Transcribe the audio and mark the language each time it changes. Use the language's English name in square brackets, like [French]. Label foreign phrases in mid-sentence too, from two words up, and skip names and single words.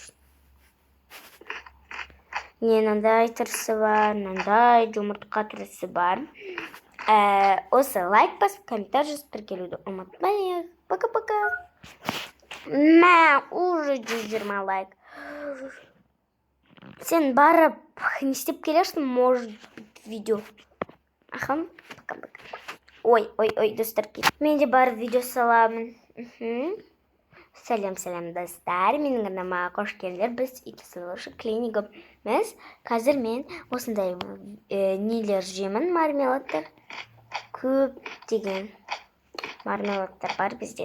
[Kazakh] Мынандай тұрсы бар, мынандай жұмыртқа тұрсы бар. Осы лайк басып, комментарий жазып тіркелуді ұмытпайық. [Russian] Пока-пока. Уже 120 лайк. [Kazakh] Сен барып не істеп келерсің, [Russian] может быть, видео. Пока-пока. [Kazakh] Ой, достар. Мен де барып видео саламын. Сәлем достар. Менің анама қош келдіңдер. Біз ит тазалаушы клиникамыз. Қазір мен осындай нелер жеймін, мармеладтар. Көп деген мармеладтар бар бізде.